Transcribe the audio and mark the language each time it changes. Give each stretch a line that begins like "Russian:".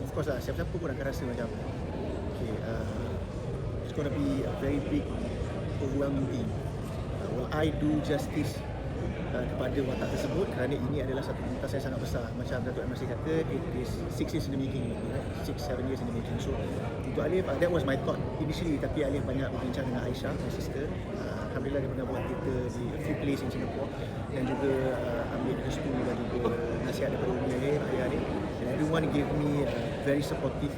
English: Of course
Malay: lah, siapa-siapa pun akan rasa macam
English: okay, it's going to be a very big overwhelming thing. Will I do justice
Malay: kepada watak tersebut, kerana ini adalah satu pementasan yang sangat besar. Macam Dato' M. Nasir kata,
English: it is 6 years in the making, right? 6-7 years in the making. So
Malay: untuk Alif,
English: that was my thought initially,
Malay: tapi Alif banyak berbincang dengan Aisyah,
English: my sister.
Malay: Alhamdulillah dia pernah buat teater di
English: a few places in Singapore
Malay: dan juga ambil restu dan juga nasihat daripada Umi Alif, ayah Alif,
English: and everyone gave me very supportive.